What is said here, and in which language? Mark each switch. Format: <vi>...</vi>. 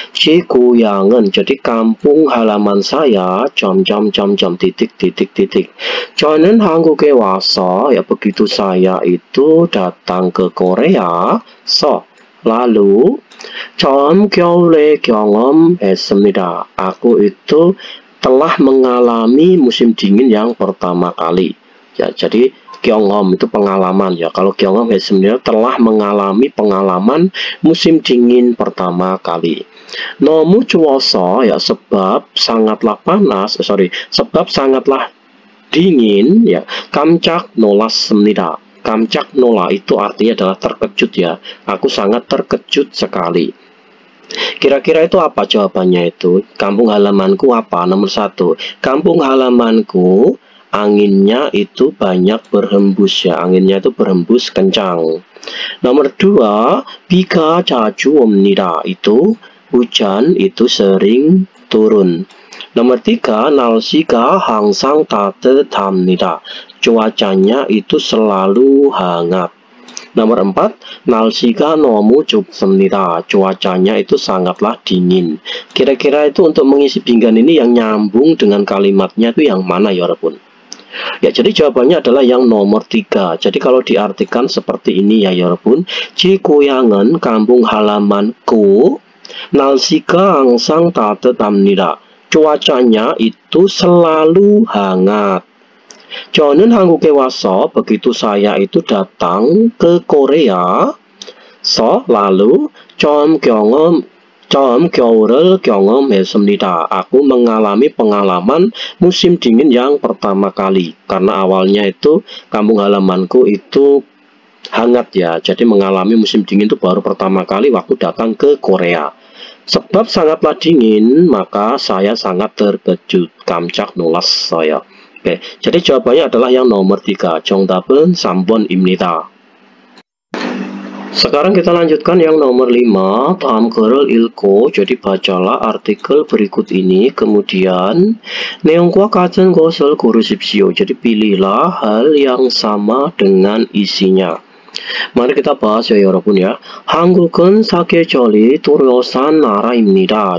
<ko>제 고향은,</ko> <id>jadi kampung halaman saya titik.</id> <ko>저는 한국에 와서,</ko> <id>ya begitu saya itu datang ke Korea. Lalu</id> <ko>처음 겨울에 경험했습니다.</ko> <id>Aku itu telah mengalami musim dingin yang pertama kali ya. Jadi 경험 itu pengalaman ya. Kalau 경험 sebenarnya telah mengalami pengalaman musim dingin pertama kali.</id> <ko>너무 추워서</ko> <id>ya, sebab sangatlah dingin ya.</id> <ko>깜짝 놀랐습니다. 깜짝 놀라</ko> <id>itu artinya adalah terkejut ya. Aku sangat terkejut sekali. Kira-kira itu apa jawabannya itu? Kampung halamanku apa? Nomor 1. Kampung halamanku anginnya itu banyak berhembus ya. Anginnya itu berhembus kencang. Nomor 2.</id> <ko>비가 자주 옵니다.</ko> <id>Itu hujan itu sering turun. Nomor 3.</id> <ko>날씨가 항상 따뜻합니다.</ko> <id>Cuacanya itu selalu hangat. Nomor 4,</id> <ko>날씨가 너무 춥습니다.</ko> <id>Cuacanya itu sangatlah dingin. Kira-kira itu untuk mengisi pinggan ini yang nyambung dengan kalimatnya itu yang mana ya, 여러분? Ya, jadi jawabannya adalah yang nomor 3. Jadi kalau diartikan seperti ini ya, 여러분.</id> <ko>제 고향은</ko> <id>kampung halamanku.</id> <ko>날씨가 항상 따뜻합니다.</ko> <id>Cuacanya itu selalu hangat.</id> <ko>저는 한국에 와서,</ko> <id>begitu saya itu datang ke Korea. Lalu</id> <ko>처음 겨울을 경험했습니다.</ko> <id>Aku mengalami pengalaman musim dingin yang pertama kali. Karena awalnya itu kampung halamanku itu hangat ya. Jadi mengalami musim dingin itu baru pertama kali waktu datang ke Korea. Sebab sangatlah dingin, maka saya sangat terkejut.</id> <ko>깜짝 놀랐어요.</ko> <id>Oke, jadi jawabannya adalah yang nomor 3.</id> <ko>정답은 3번입니다.</ko> <id>Sekarang kita lanjutkan yang nomor 5.</id> <ko>다음 글을 읽고,</ko> <id>jadi bacalah artikel berikut ini. Kemudian</id> <ko>내용과 같은 것을 고르십시오.</ko> <id>Jadi pilihlah hal yang sama dengan isinya. Mari kita bahas ya, 여러분 ya.</id> <ko>한국은 사계절이 뚜렷한 나라입니다.</ko>